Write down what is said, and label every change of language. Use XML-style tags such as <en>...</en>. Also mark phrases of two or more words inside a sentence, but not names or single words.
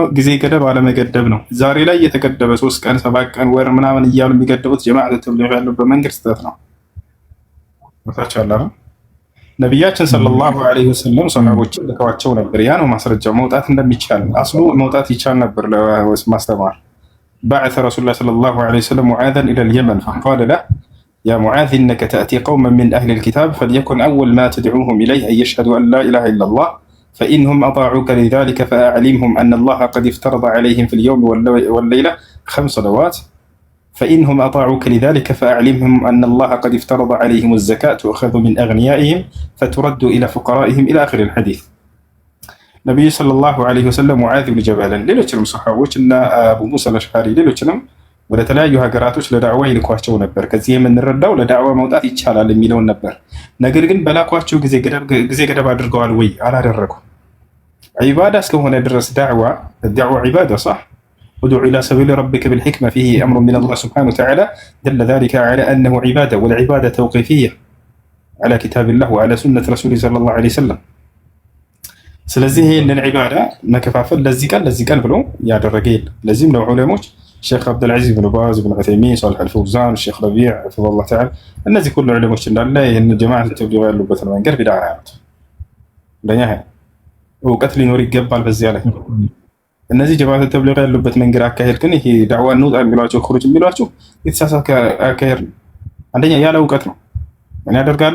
<am>ጊዜ ገደብ አለመገደብ ነው። ዛሬ ላይ የተገደበ 3 ቀን 7 ቀን ወር ምናምን እያሉ የሚገደቡት ጀማዓት ተብሊግ ያለበት መንገድ ስህተት ነው። ወታቻላህ ነብያችን</am> <ar>صلى الله عليه وسلم</ar> <am>ሰሃቦችን ልከዋቸው ነበር። ያ ነው ማስረጃው። መውጣት እንደሚቻል አስሉ መውጣት ይቻል ነበር ለማስተማር።</am> <ar>بعث رسول الله صلى الله عليه وسلم معاذا إلى اليمن فقال له يا معاذ إنك تأتي قوما من أهل الكتاب فليكن أول ما تدعوهم إليه أن يشهدوا أن لا إله إلا الله فإنهم أطاعوك لذلك فأعلمهم أن الله قد افترض عليهم في اليوم والليلة 5 صلوات فإنهم أطاعوك لذلك فأعلمهم أن الله قد افترض عليهم الزكاة تؤخذ من أغنيائهم فترد إلى فقرائهم إلى آخر الحديث. نبي صلى الله عليه وسلم معاذ بن جبل</ar> <am>ሌሎችንም ሰሃቦች እና አቡ ሙሳ አልአሽዓሪ ሌሎችንም ወደ ተለያዩ ሀገራቶች ለዳዕዋ ይልኳቸው ነበር። ከዚህ የምንረዳው ለዳዕዋ መውጣት ይቻላል የሚለውን ነበር። ነገር ግን በላኳቸው ጊዜ ገደብ አድርገዋል ወይ? አላደረጉም። ዒባዳ እስከሆነ ድረስ ዳዕዋ ዒባዳ</am> <ar>صح ادع إلى سبيل ربك بالحكمة فيه أمر من الله سبحانه وتعالى دل ذلك على أنه عبادة والعبادة توقيفية على كتاب الله وعلى سنة رسوله صلى الله عليه وسلم.</ar> <am>ስለዚህ ይህንን ዒባዳ መከፋፈል ለዚህ ቀን ብሎ ያደረገ የለም። ለዚህም ነው ዑለሞች ሼክ አብዱልዓዚዝ ብን ባዝ ብን ዑሰይሚን ሷሊሕ አልፈውዛን ሼክ ረቢዕ</am> <ar>حفظه الله تعالى</ar> <am>እነዚህ ሁሉ ዑለሞች እንዳለ ይህን ጀማዓት ተብሊግ ያሉበትን መንገድ ቢድዓ ያሉት ለኛ እውቀት ሊኖር ይገባል። በዚያ ላይ እነዚህ ጀማዓት ተብሊግ ያሉበት መንገድ አካሄድ ግን ይሄ ዳዕዋ እንውጣ የሚሏቸው ኹሩጅ የሚሏቸው የተሳሳተ አካሄድ አንደኛ ያለ እውቀት ነው። ምን ያደርጋሉ?</am>